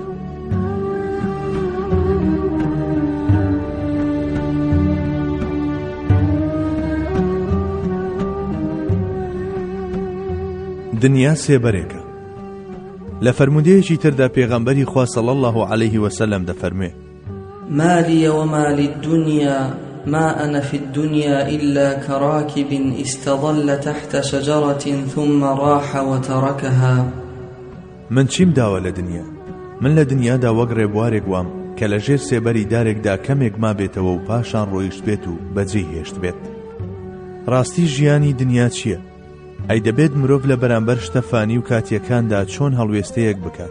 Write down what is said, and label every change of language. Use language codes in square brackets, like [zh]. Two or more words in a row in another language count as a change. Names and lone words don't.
[ckb] دنیا سێبەرێکە. لە فەرمودەیەکی تردا پێغەمبەری خوا [ar] صلی الله عليه وسلم [ckb] دەفەرمێ: [ar] ما لي وما للدنيا ما أنا في الدنيا إلا كراكب استظل تحت شجرة ثم راح وتركها. [ckb] من چیم داوە لە دنیا؟ من لە دنیادا وەک ڕێبوارێک وام کە لە ژێر سێبەری دارێکدا کەمێک ما بێتەوە و پاشان ڕۆیشت بێت و بەجێ هێشت بێت. ڕاستی ژیانی دنیا چییە؟ ئەی دەبێت مرۆڤ لە بەرامبەر شتە فانی و کاتیەکاندا چۆن هەڵوێستەیەک بکات.